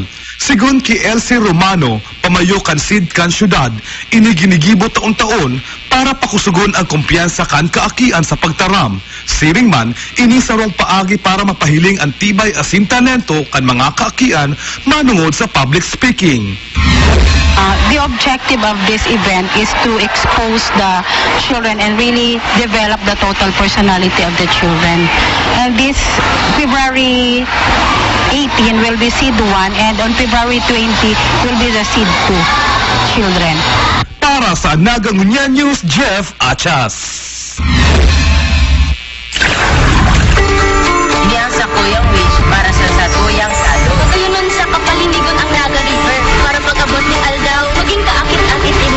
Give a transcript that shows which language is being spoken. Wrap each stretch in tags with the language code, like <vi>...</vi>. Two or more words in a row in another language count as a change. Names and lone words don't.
<bik>Sigun ki Elsie Romano, pamayo kan Seed kan syudad, iniginigibo taon-taon para pakusugon ang kumpiyansa kan kaakian sa pagtaram. Siring man, inisarong paagi para mapahiling ang tibay asin talento kan mga kaakian manungod sa</bik> <en>public speaking. The objective of this event is to expose the children and really develop the total personality of the children. And this February 18 will be Seed 1 and on February 20 will be the Seed 2 children.</en> <bik>Para sa Naga Nguyen News, Jeff Achas. Diyan sa Kuyang Wish para sa Satuyang Salo. Pagayunan sa kapalinigon ang Naga River para pag-abot ni Aldaw, maging kaakit-akit ini.</bik>